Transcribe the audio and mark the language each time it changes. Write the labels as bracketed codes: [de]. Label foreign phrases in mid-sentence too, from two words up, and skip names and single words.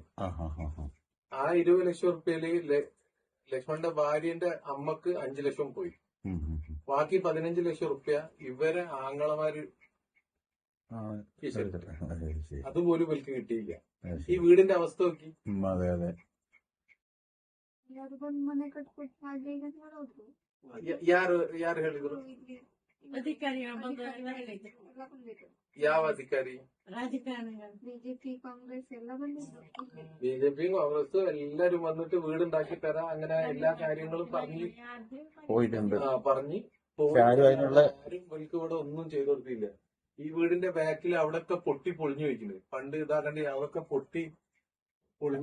[ml] ആ 20 ലക്ഷം റുപ്യയില് ലക്ഷ്മണന്റെ ഭാര്യന്റെ അമ്മക്ക് 5 ലക്ഷം പോയി. ബാക്കി 15 ലക്ഷം റുപ്യ ഇവരെ ആങ്ങളമാര് അതുപോലും ഇവർക്ക് കിട്ടിയില്ല. ഈ വീടിന്റെ അവസ്ഥ നോക്കി. [kn] ಅದೇ ಅದೇ ಯಾರಿಗೊಂದು ಮನೆ ಕಟ್ಕೊಟ್ಟು ಮಾಡ್ಲಿ ಅಂತ ಮಾಡೋದು. ಯಾರು ಹೇಳಿದ್ರು? ಅಧಿಕಾರಿ ಎಲ್ಲ ಬಂದಿದ್ರು. ಯಾವ ಅಧಿಕಾರಿ? ರಾಜಕಾರಣಿಗಳು, ಬಿಜೆಪಿ ಕಾಂಗ್ರೆಸ್ ಎಲ್ಲ ಬಂದಿದ್ರು. [ml] ബിജെപിയും കോൺഗ്രസും എല്ലാരും വന്നിട്ട് വീടുണ്ടാക്കി തരാം, അങ്ങനെ എല്ലാ കാര്യങ്ങളും പറഞ്ഞ് പോയിട്ടുണ്ട്. പറഞ്ഞ് ആരും അതിനുള്ള ആരും ഇവർക്ക് ഇവിടെ ഒന്നും ചെയ്തു കൊടുത്തില്ല. ഈ വീടിന്റെ ബാക്കിൽ അവിടൊക്കെ പൊട്ടി പൊളിഞ്ഞു വെക്കുന്നത്. പണ്ട് ഇതാകണ്ടി അതൊക്കെ പൊട്ടി പൊളിഞ്ഞ.